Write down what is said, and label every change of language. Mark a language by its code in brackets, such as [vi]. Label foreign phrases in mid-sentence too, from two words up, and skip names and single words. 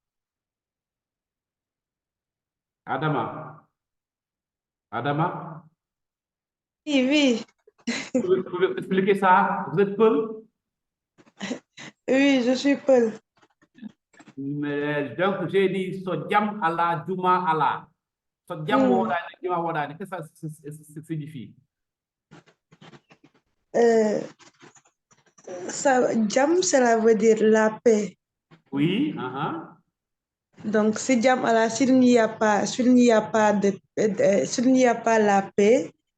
[fr] Adama. Oui, oui. Vous pouvez expliquer ça? Vous êtes peul? Oui, je suis Paul. Mais donc, j'ai dit [ff] so jam Allah, Juma Allah. So jam wodani, Juma wodani. [fr] Qu'est-ce que ça signifie? Jam, cela veut dire la paix. Oui, Donc, [ff] si jam Allah, [fr] s'il n'y a pas la paix,